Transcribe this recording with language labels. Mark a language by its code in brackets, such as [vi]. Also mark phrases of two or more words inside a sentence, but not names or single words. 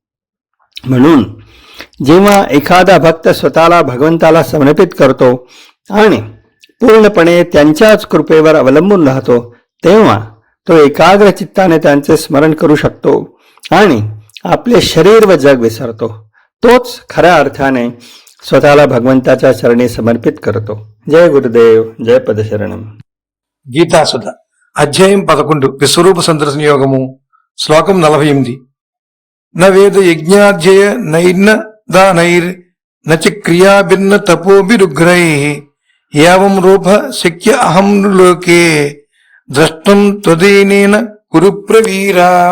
[mr] म्हणून जेव्हा एखादा भक्त स्वतःला भगवंताला समर्पित करतो आणि पूर्णपणे त्यांच्याच कृपेवर अवलंबून राहतो, तेव्हा तो एकाग्र चित्ताने त्यांचे स्मरण करू शकतो आणि आपले शरीर व जग विसरतो. तोच खऱ्या अर्थाने स्वतःला भगवंताच्या चरणी समर्पित करतो. जय गुरुदेव, जय पदशरणम. [te] గీతాసుధ అధ్యాయం 11 విశ్వరూప సందర్శన యోగము. శ్లోకం 48. [sa] న వేద యజ్ఞాధ్యయ నైర్న దానైర్ నచ క్రియాభిన్న తపోభిరుగ్రైః ఏవం రూప శక్య అహం లోకే ద్రష్టం త్వదైనేన కురు ప్రవీరా.